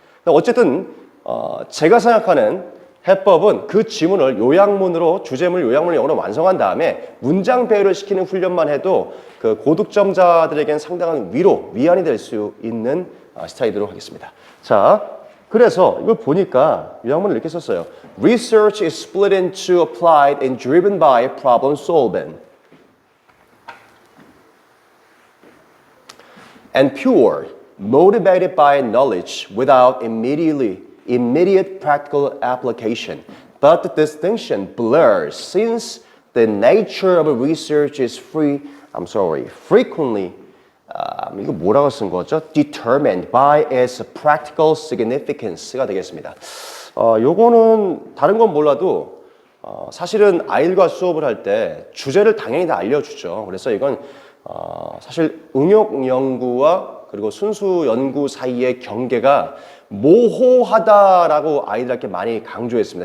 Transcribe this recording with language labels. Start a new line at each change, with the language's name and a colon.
Korean: 어쨌든 제가 생각하는 해법은 그 지문을 요약문으로 주제물 요약문을 영어로 완성한 다음에 문장 배열을 시키는 훈련만 해도 그 고득점자들에겐 상당한 위안이 될 수 있는 스타일이도록 하겠습니다. 자, 그래서 이걸 보니까 요약문을 이렇게 썼어요.
English: Research is split into applied and driven by problem solving. And pure, motivated by knowledge without immediate practical application. But the distinction blurs since the nature of research is frequently
Korean: 이거 뭐라고 쓴 거죠?
English: Determined by its practical significance
Korean: 가 되겠습니다. 요거는 다른 건 몰라도 사실은 아이들과 수업을 할 때 주제를 당연히 다 알려주죠. 그래서 이건 사실 응용 연구와 그리고 순수 연구 사이의 경계가 모호하다라고 아이들한테 많이 강조했습니다.